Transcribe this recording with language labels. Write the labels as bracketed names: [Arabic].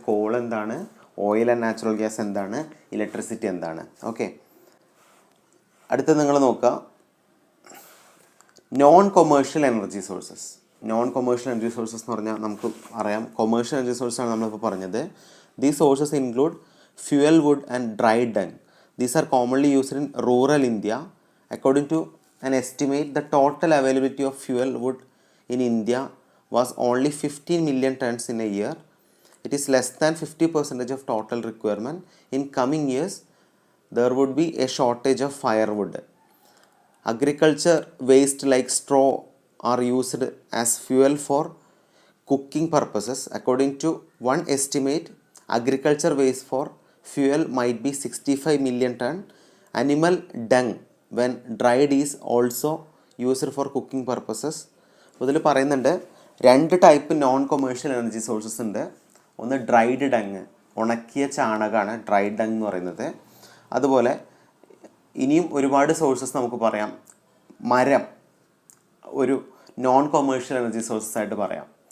[Malayalam] Call എന്താണ്, oil and natural gas എന്താണ്, electricity എന്താണ്. ഓക്കെ, അടുത്തത് നിങ്ങൾ നോക്കുക non commercial energy sources. Non commercial energy sources എന്ന് പറഞ്ഞാൽ നമുക്ക് അറിയാം കൊമേഴ്ഷ്യൽ എനർജി സോഴ്സാണ് നമ്മളിപ്പോൾ പറഞ്ഞത്. [English] These sources include fuel wood and dry dung. These are commonly used in rural India. According to an estimate, the total availability of fuel wood in India was only 15 million tons in a year. It is less than 50% of total requirement. In coming years, there would be a shortage of firewood. Agriculture waste like straw are used as fuel for cooking purposes. According to one estimate, agriculture waste for fuel might be 65 million ton. Animal dung when dried is also used for cooking purposes. [Malayalam] ഇതിൽ പറയുന്നുണ്ട് 2 type non commercial energy sources ഉണ്ട്. ഒന്ന് dried dung, ഉണക്കിയ ചാണകമാണ് dried dung എന്ന് പറയുന്നത്. അതുപോലെ ഇനിയും ഒരുപാട് sources നമുക്ക് പറയാം. മരം ഒരു നോൺ കൊമേഴ്ഷ്യൽ എനർജി സോഴ്സസ് ആയിട്ട് പറയാം.